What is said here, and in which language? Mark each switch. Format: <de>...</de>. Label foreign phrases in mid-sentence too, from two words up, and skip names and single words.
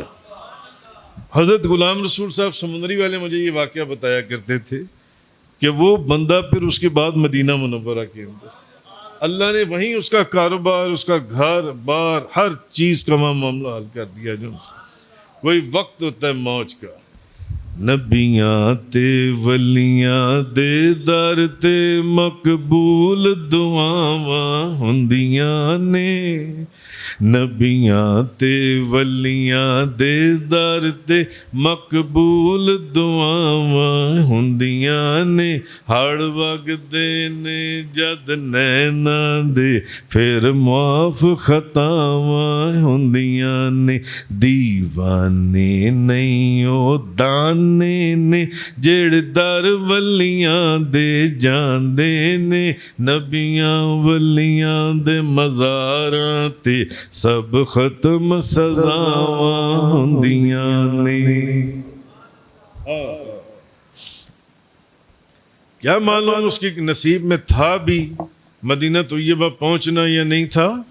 <ur>حضرت غلام رسول صاحب سمندری والے مجھے یہ واقعہ بتایا کرتے تھے کہ وہ بندہ پھر اس کے بعد مدینہ منورہ کے اندر اللہ نے وہیں اس کا کاروبار، اس کا گھر بار، ہر چیز کا معاملہ حل کر دیا۔ جو کوئی وقت ہوتا ہے موج کا۔</ur> <pa>نبیاں تے ولیاں دے در تے مقبول دعاواں ہوندیاں نے، نبیاں تے ولیاں دے در تے مقبول دعاواں ہوندیاں نے، ہڑ وگدے نے جد نینا دے پھر معاف خطاواں ہوندیاں نے، دیوانے نہیں او دانے نے جڑ در ولیاں دے جاندے نے، نبیاں ولیاں دے مزاراں تے سب ختم سزاواں ہوندیاں نے۔</pa> <ur>کیا معلوم اس کی نصیب میں تھا بھی مدینہ طیبہ پہنچنا یا نہیں تھا؟</ur>